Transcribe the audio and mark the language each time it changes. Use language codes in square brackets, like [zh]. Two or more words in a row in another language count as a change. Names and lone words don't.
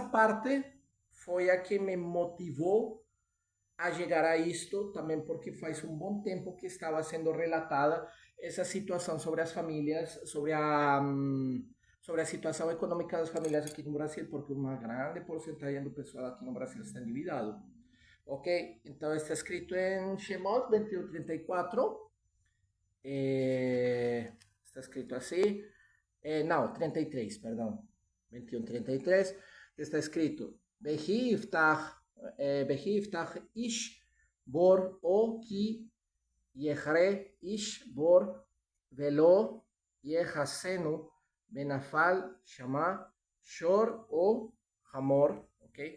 [pt] parte foi a que me motivou a chegar a isto, também porque faz um bom tempo que estava sendo relatada essa situação sobre as famílias, sobre a situação econômica das famílias aqui no Brasil, porque uma grande porcentagem do pessoal aqui no Brasil está endividado. Ok? Então está escrito em Shemot 21:34. Está escrito assim. Não, 33, perdão. 21:33. Está escrito: [he] וכי יפתח איש בור או כי יכרה איש בור ולא יכסנו ונפל שמה שור או חמור. Ok?